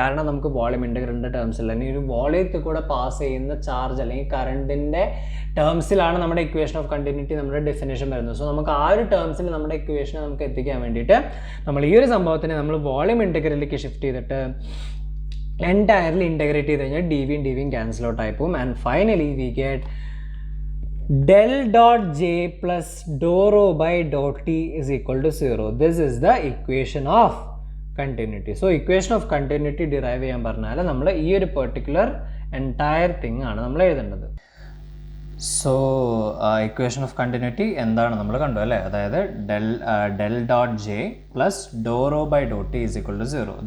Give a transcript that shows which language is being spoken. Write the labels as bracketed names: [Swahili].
[Malayalam] കാരണം നമുക്ക് വോളിയം ഇൻ്റഗ്രലിൻ്റെ ടേംസിൽ അല്ലെങ്കിൽ ഒരു വോളിയത്തിൽ കൂടെ പാസ് ചെയ്യുന്ന ചാർജ് അല്ലെങ്കിൽ കറണ്ടിൻ്റെ ടേംസിലാണ് നമ്മുടെ ഇക്വേഷൻ ഓഫ് കണ്ടിന്യൂറ്റി നമ്മുടെ ഡെഫിനേഷൻ വരുന്നത്. സോ നമുക്ക് ആ ഒരു ടേംസിൽ നമ്മുടെ ഇക്വേഷനെ നമുക്ക് എത്തിക്കാൻ വേണ്ടിയിട്ട് നമ്മൾ ഈ ഒരു സംഭവത്തിനെ നമ്മൾ വോളിയം ഇൻ്റഗ്രലിലേക്ക് ഷിഫ്റ്റ് ചെയ്തിട്ട് എൻറ്റയർലി ഇൻ്റഗ്രേറ്റ് ചെയ്ത് കഴിഞ്ഞാൽ ഡി വിയും ക്യാൻസൽ ഔട്ട് ആയി പോകും. [English] And finally we get del dot j plus dou rho by dot t is equal to 0. This is the equation of continuity. So equation of continuity [Malayalam] derive ചെയ്യാൻ പറഞ്ഞാൽ നമ്മൾ ഈ ഒരു പെർട്ടിക്കുലർ എൻറ്റയർ തിങ് ആണ് നമ്മൾ എഴുതേണ്ടത്. സോ ഇക്വേഷൻ ഓഫ് കണ്ടിന്യൂറ്റി എന്താണ് നമ്മൾ കണ്ടു അല്ലേ, അതായത് [English] Del dot J plus do rho by do T is equal to 0.